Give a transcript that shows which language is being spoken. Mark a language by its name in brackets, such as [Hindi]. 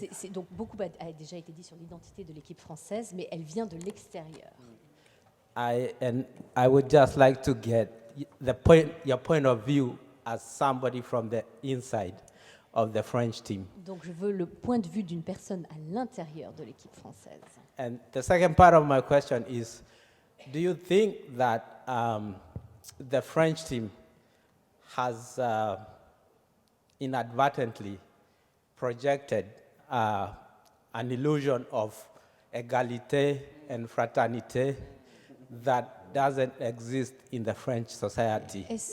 [French] Donc, beaucoup a déjà été dit sur l'identité de l'équipe française, mais elle vient de l'extérieur. [English] And I would just like to get your point of view as somebody from the inside of the French team. [French] Donc je veux le point de vue d'une personne à l'intérieur de l'équipe française. [English] And the second part of my question is, do you think that the French team has inadvertently projected an illusion of égalité and fraternité that doesn't exist in the French society?